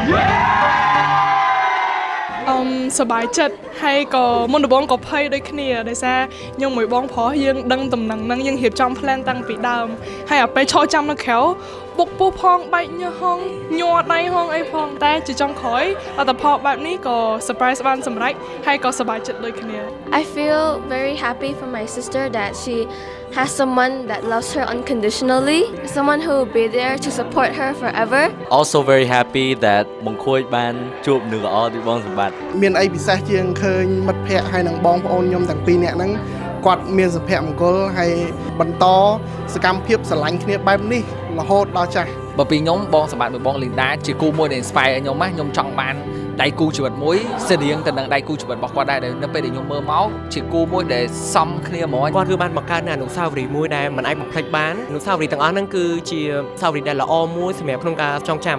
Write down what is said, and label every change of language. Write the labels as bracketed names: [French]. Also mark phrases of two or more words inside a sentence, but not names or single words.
[Khmer] សប្បាយចិត្តហើយក៏មុនដំបូងក៏ភ័យដូចគ្នាដោយសារខ្ញុំមួយបងប្រុសយើងដឹងដំណឹងហ្នឹងយើងរៀបចំ plan តាំងពីដើមហើយអាពេលឈរចាំនៅក្រៅបុកពោះផងបែកញើសហងញ័រដៃហងអីផងតែជាចុងក្រោយលទ្ធផលបែបនេះក៏ surprise បានសម្រេចហើយក៏សប្បាយចិត្តដូចគ្នា [English] I feel very happy for my sister that she has someone that loves her unconditionally, someone who will be there to support her forever. Also very happy that [Khmer] បងខួយបានជួបនឹងល្អពីបងសម្បត្តិ មានអីពិសេសជាងឃើញមិត្តភ័ក្តិហើយនិងបងប្អូនខ្ញុំទាំងពីរនាក់ហ្នឹងគាត់មានសុភមង្គលហើយបន្តសកម្មភាពស្រឡាញ់គ្នាបែបនេះរហូតដល់ចាស់ បើពីខ្ញុំបងសម្បត្តិមួយបងលីនដាជាគូមួយដែល inspire ខ្ញុំណាខ្ញុំចង់បានដៃគូជីវិតមួយស្តៀងទៅនឹងដៃគូជីវិតរបស់គាត់ដែរនៅពេលដែលខ្ញុំមើលមកជាគូមួយដែលសមគ្នាហ្មងគាត់គឺបានបង្កើតនូវអនុស្សាវរីយ៍មួយដែលមិនអាចបំភ្លេចបានអនុស្សាវរីយ៍ទាំងអស់ហ្នឹងគឺជាអនុស្សាវរីយ៍ដែលល្អមួយសម្រាប់ក្នុងការចងចាំ